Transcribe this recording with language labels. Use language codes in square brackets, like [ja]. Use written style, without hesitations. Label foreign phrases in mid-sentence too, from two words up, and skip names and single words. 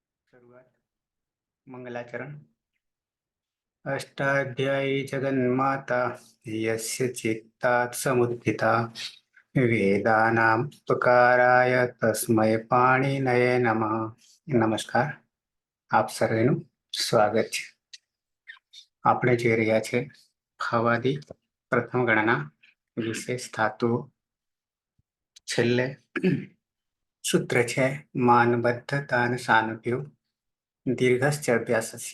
[hi] शुरुआत मंगलाचरण। [sa] अष्टाध्यायी जगन्माता यस्य चित्तात् समुत्थिता वेदानां उपकाराय तस्मै पाणिनये नमः। [gu] नमस्कार, આપ સર્વેનું સ્વાગત છે। આપણે જોઈ રહ્યા છે ફવાદી પ્રથમ ગણના વિશેષ ધાતુઓ। છેલ્લે સૂત્ર છે [sa] માનબદ્ધતાન સાનુભ્યો દીર્ઘશ્ચ અભ્યાસસ્ય।